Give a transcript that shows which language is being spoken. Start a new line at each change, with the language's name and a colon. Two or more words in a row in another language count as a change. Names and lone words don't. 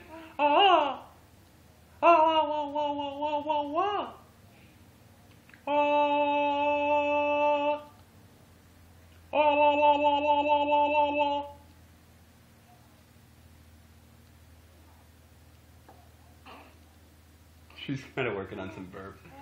English: Ah! Ah! Ah! Wah! Wah! Wah! Wah! Wah! Ah! Ah! La! La! La! La! La! La! La! La! She's kind of working on some burps.